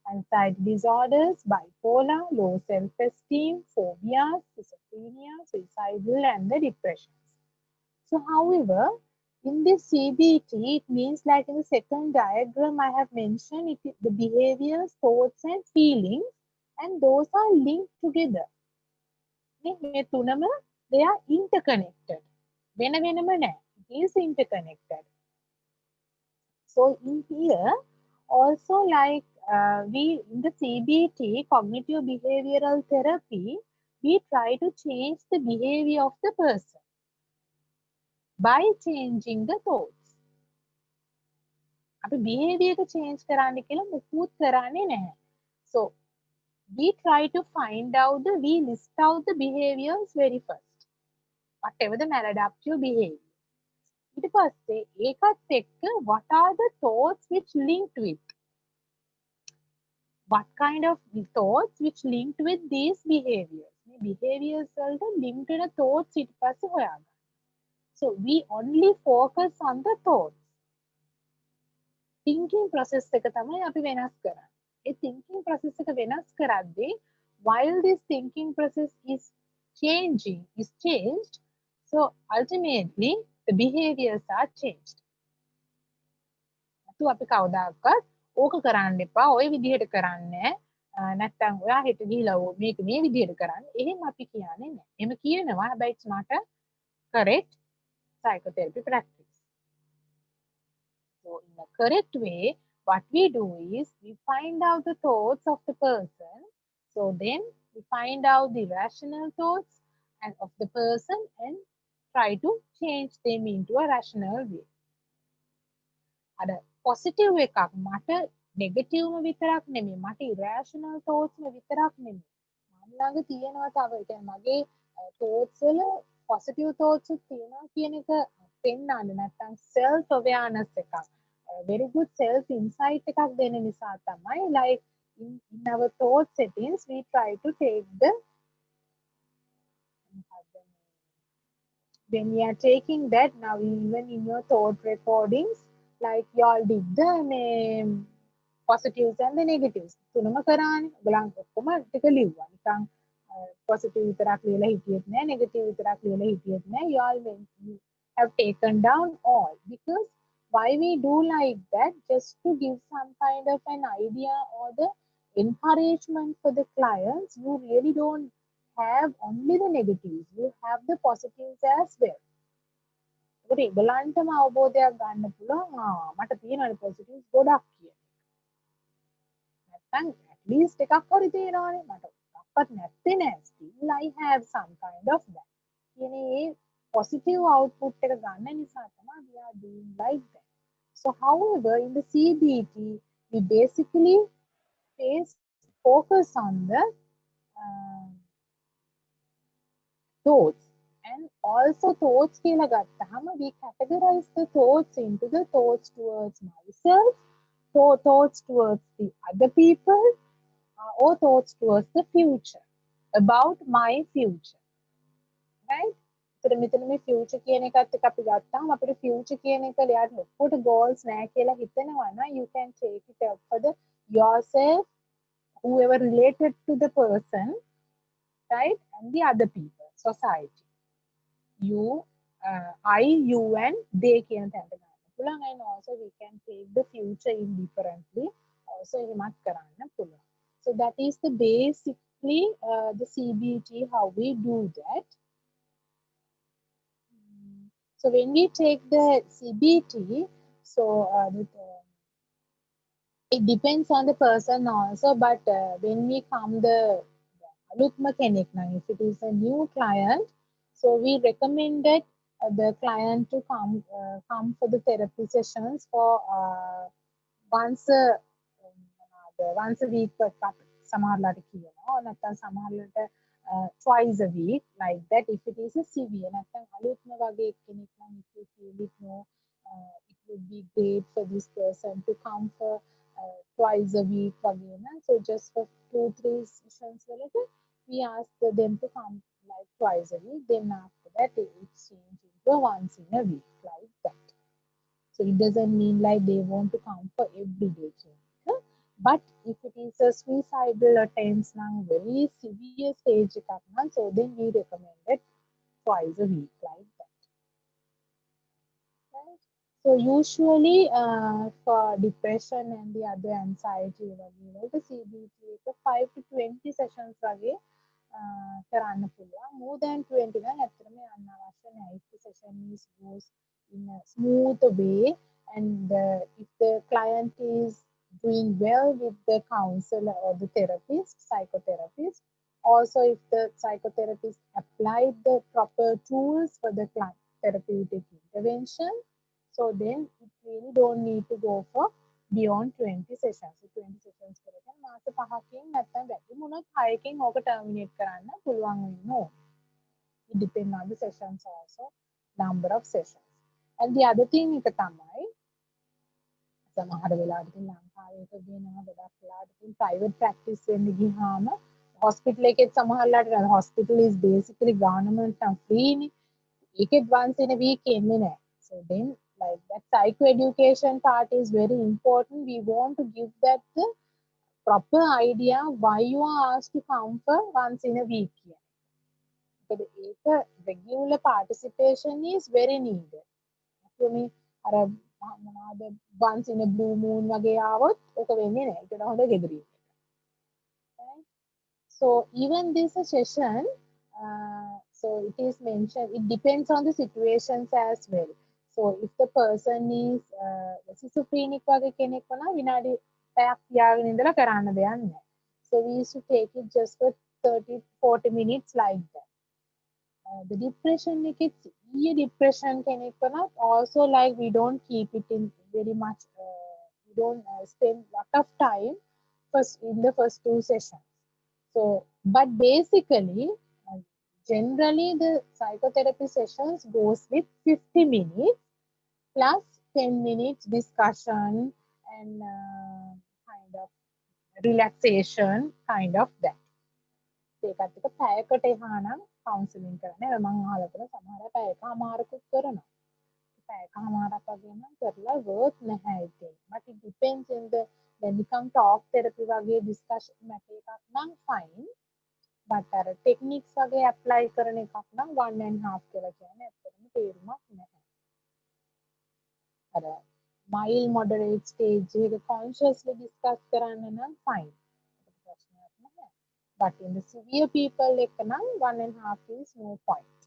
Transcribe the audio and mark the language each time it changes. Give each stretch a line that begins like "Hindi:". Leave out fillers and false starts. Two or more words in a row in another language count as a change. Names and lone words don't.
English: anxiety disorders, bipolar, low self-esteem, phobias, schizophrenia, suicidal, and the depressions. So, however, in this CBT, it means like in the second diagram I have mentioned, it is the behaviors, thoughts, and feelings, and those are linked together.
Sinhala: මේ තුනම
English: they are interconnected.
Sinhala: වෙන වෙනම නැහැ.
English: It is interconnected. So in here, also like we in the CBT, cognitive behavioral therapy, we try to change the behavior of the person by changing the thoughts.
Sinhala: අපි behavior එක change කරන්න කියලා මුකුත් කරන්නේ නැහැ.
English: So we try to find out we list out the behaviors very first. Whatever the maladaptive behavior.
Sinhala: ඊට පස්සේ ඒකත් එක්ක
English: what are the thoughts which linked with? What kind of thoughts which linked with these behaviors?
Sinhala: මේ behaviors වලට linked වෙන thoughts ඊට පස්සේ හොයාගන්න.
English: So we only focus on the thoughts. Thinking process
Sinhala: එක තමයි අපි වෙනස් කරන්නේ. ඒ thinking process එක වෙනස් කරද්දී
English: while this thinking process is changed, so ultimately the behaviors are changed.
Sinhala: අතු අපි කවදාකවත් ඕක කරන්න එපා, ඔය විදිහට කරන්නේ නැත්නම් ඔයා හෙට ගිහිලා මේක මේ විදිහට කරන්න. එහෙම අපි කියන්නේ නැහැ. එහෙම කියනවා, හැබැයි
English: it's not a correct psychotherapy practice. So in a correct way, what we do is we find out the thoughts of the person. So then we find out the rational thoughts and of the person and try to change them into a rational way.
Sinhala: අර positive එකක් මට negative ම විතරක් නෙමෙයි, මට
English: irrational thoughts
Sinhala: ම විතරක් නෙමෙයි. මම ළඟ තියෙනවා තව ඒ කියන්නේ මගේ thoughts වල
English: positive thoughts
Sinhala: තියෙනවා කියන එක පෙන්වන්න නැත්නම්
English: self awareness
Sinhala: එකක්.
English: Very good self insight
Sinhala: එකක් දෙන නිසා තමයි
English: like in our thought settings we try to take the when we are taking that now even in your thought recordings like you all did the positives and the negatives
Sinhala: තුනම කරානේ ඔයගලන් ඔක්කොම ටික ලිව්වා නිකන් positive විතරක් ලියලා හිටියෙත් නෑ
English: negative විතරක් ලියලා හිටියෙත් නෑ you all you have taken down all because why we do like that just to give some kind of an idea or the encouragement for the clients. You really don't have only the negatives, you have the positives as well.
Sinhala: ඒකට ඒගොල්ලන්ටම අවබෝධයක් ගන්න පුළුවන් මට තියෙනවනේ positives ගොඩක් කියන. නැත්නම්
English: at least
Sinhala: එකක් හරි තියෙනවනේ මට එකක්වත් නැත්තේ නෑ.
English: Still I have some kind of that.
Sinhala: කියන ඒ
English: positive output
Sinhala: එක ගන්න නිසා තමයි
English: we are doing like that. So however in the CBT we basically focus on the thoughts and also thoughts
Sinhala: කියලා ගත්තාම
English: we categorize the thoughts into the thoughts towards myself, thoughts towards the other people, or thoughts towards the future, about my future, right?
Sinhala: So මෙතන මේ future කියන එකත් එක්ක අපි ගත්තාම අපිට future කියන එක ලයාට ලොකුට goals නැහැ කියලා හිතනවා නම්
English: you can take it up for the yourself, whoever related to the person, right, and the other people, society. You, I, you and they
Sinhala: කියන තැනට ගන්න පුළුවන්.
English: And also we can take the future indifferently also
Sinhala: එහෙමත් කරන්න පුළුවන්.
English: So that is the basically the CBT how we do that. So when we take the CBT, so it depends on the person also, but when we come the
Sinhala: අලුත්ම කෙනෙක් නම්
English: if it is a new client, so we recommended the client to come for the therapy sessions for once a week
Sinhala: සමහරලාට කියනවා නැත්නම් සමහරලාට
English: twice a week like that if it is a severe
Sinhala: නැත්නම් අලුත්ම වගේ කෙනෙක් නම්
English: if you feel it no it would be great for this person to come for twice a week
Sinhala: වගේ නම්
English: so just for 2-3 sessions වලට we ask them to come like twice a week, then after that it's changed into once in a week like that. So it doesn't mean like they want to come for every day, but if it is a suicidal attempts, very severe stage, so then we recommend it twice a week, like that. Right? So usually for depression and the other anxiety, the CBT 5 to 20 sessions again.
Sinhala: කරන්න පුළුවන්.
English: More than
Sinhala: 20 නම් ඇත්තටම යන්න අවශ්‍ය නැහැ.
English: If the session is goes in a smooth way and if the client is doing well with the counselor or the therapist, psychotherapist, also if the psychotherapist applied the proper tools for the therapeutic intervention, so then it really don't need to go for beyond 20 sessions.
Sinhala: So 20 sessions කරගෙන මාස 5කින් නැත්නම් වැඩි වුණොත් 6කින් ඕක terminate කරන්න පුළුවන් වෙන්න ඕන.
English: It depends on the sessions also, number of sessions. And the other thing
Sinhala: එක තමයි සමහර වෙලාවට ඉතින් ලංකාවේ එක වෙනවා ගොඩක් වෙලාවට ඉතින්
English: private practice
Sinhala: වෙන්න ගියාම hospital එකේ සමහරලාට
English: hospital is basically government and free
Sinhala: නේ. ඒකෙත්
English: once in a week
Sinhala: එන්නේ නැහැ.
English: So then like that psychoeducation part is very important. We want to give that the proper idea why you are asked to come for once in a week. But regular participation is very needed. Once in a blue moon
Sinhala: වගේ ආවොත් ඔක වෙන්නේ නැහැ. ඒකට හොඳ ගෙදරින්.
English: Right? So even this session, so it is mentioned, it depends on the situations as well. So if the person is schizophrenic
Sinhala: වගේ කෙනෙක් වුණා විනාඩි 5ක් තියාගෙන ඉඳලා කරන්න දෙයක් නැහැ.
English: So we used to take it just for 30-40 minutes like that. The depression, it's depression
Sinhala: කෙනෙක් වුණත්
English: also like we don't keep it in very much, we don't spend lot of time first in the first 2 sessions. So, but basically, generally the psychotherapy sessions goes with 50 minutes plus 10 minutes discussion and kind of relaxation, kind of that.
Sinhala: ඒකත් එක පැයකට එහානම් counseling කරන්න. මම අහලා තියෙන සමහර අය පැයකමාරකුත් කරනවා. පැයකමාරක් වගේ නම් කරලා worth නැහැ ඉතින්.
English: But it depends on the when you come talk therapy
Sinhala: වගේ discussion මැට එකක් නම්
English: fine.
Sinhala: But අර techniques වගේ apply කරන එකක් නම් 1.5 කියලා කියන්නේ ඇත්තටම තේරුමක් නැහැ. අර
English: mild moderate stage
Sinhala: එක consciously discuss කරන්න නම් fine. ප්‍රශ්නයක් නැහැ.
English: But in the severe people
Sinhala: එක නම්
English: 1.5 is no point.